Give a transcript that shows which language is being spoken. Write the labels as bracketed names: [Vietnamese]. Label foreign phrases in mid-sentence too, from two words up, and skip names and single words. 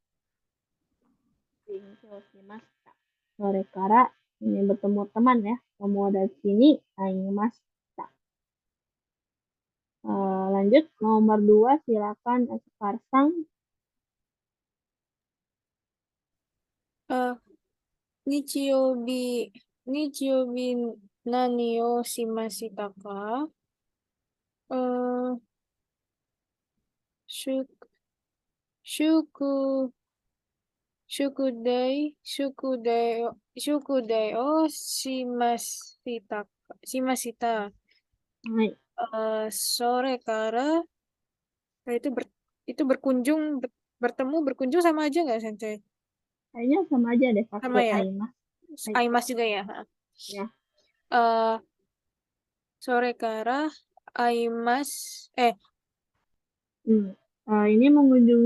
[Japanese] します。それから [Indonesian] ini bertemu teman ya. [Japanese] 友達に会いました. [Indonesian] Lanjut nomor 2 silakan Karsang. [Japanese] 日曜日何をしましたか? しゅく、しゅく、宿題をしました. Hai. それから [Indonesian] itu bertemu berkunjung sama aja nggak sensei? Kayaknya sama aja deh Sama pakai ya? [Japanese] 会います。はい. [Indonesian] Aimas juga ya. Ya. [Japanese] えっ、それから会います [Indonesian] Ini mengunjungi siapa nih kira-kira?